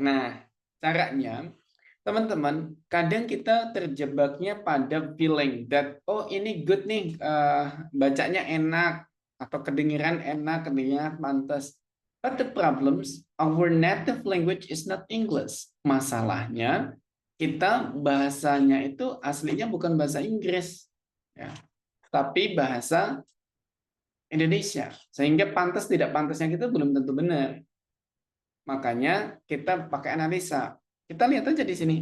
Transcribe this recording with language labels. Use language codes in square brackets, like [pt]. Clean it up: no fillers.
[id] Nah, caranya teman-teman, kadang kita terjebaknya pada [en] feeling that [id] oh ini good nih, bacanya enak atau kedengaran enak, kedengaran pantas. [en] But the problems, our native language is not English. [id] Masalahnya kita bahasanya itu aslinya bukan bahasa Inggris, ya, tapi bahasa Indonesia. Sehingga pantas tidak pantasnya kita belum tentu benar. Makanya kita pakai analisa. Kita lihat aja di sini.